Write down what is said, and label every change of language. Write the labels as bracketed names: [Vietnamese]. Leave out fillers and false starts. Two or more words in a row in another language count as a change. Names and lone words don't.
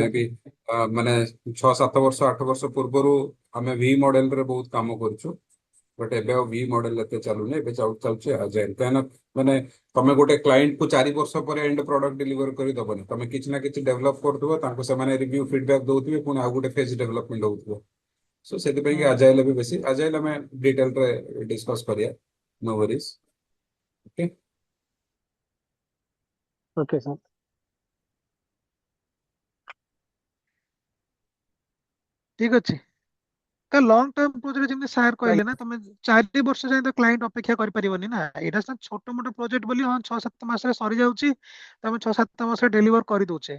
[Odia] ମେ ବି ମାନେ 6 7 ବର୍ଷ 8 ବର୍ଷ ପୂର୍ବରୁ ଆମେ [English] V model [Odia] ରେ ବହୁତ କାମ କରୁଛୁ, ବଟ୍ ଏବେ ଆଉ [English] V model [Odia] ଏତେ ଚାଲୁନି, ଏବେ ଚାଲୁଛି ଆଜାଇଲ। କାହିଁକିନା ମାନେ ତମେ ଗୋଟେ କ୍ଲାଇଣ୍ଟ କୁ 4 ବର୍ଷ ପରେ [English] end product [Odia] ଡେଲିଭର କରି ଦବନି, ତମେ କିଛି ନା କିଛି ଡେଭଲପ କରୁଥିବ, ତାଙ୍କୁ ସେମାନେ [English] review feedback [Odia] ଦଉଥିବେ, ପୁଣି ଆଉ ଗୋଟେ [English] phase development [Odia] ହଉଥିବ। ସୋ ସେଥିପାଇଁ କି ଆଜାଇଲ ବି ବେଶୀ, ଆଜାଇଲ ଆମେ ଡିଟେଲ ରେ ଡିସ୍କସ କରିବା, [English] no worries. ओके, okay sir. [Odia] ଠିକ ଅଛି। ତ [English] long term project [Odia] ଯେମିତି ସାର୍ କହିଲେ ନା, ତମେ 4 ବର୍ଷ ଯାଏ ତ କ୍ଲାଇଣ୍ଟ ଅପେକ୍ଷା କରିପାରିବନି ନା। ଏଇଟା ସିନା ଛୋଟ ମୋଟ ପ୍ରୋଜେକ୍ଟ ବୋଲି, ହଁ 6 7 ମାସରେ ସରିଯାଉଛି, ତମେ 6 7 ମାସରେ ଡେଲିଭର କରିଦଉଛେ।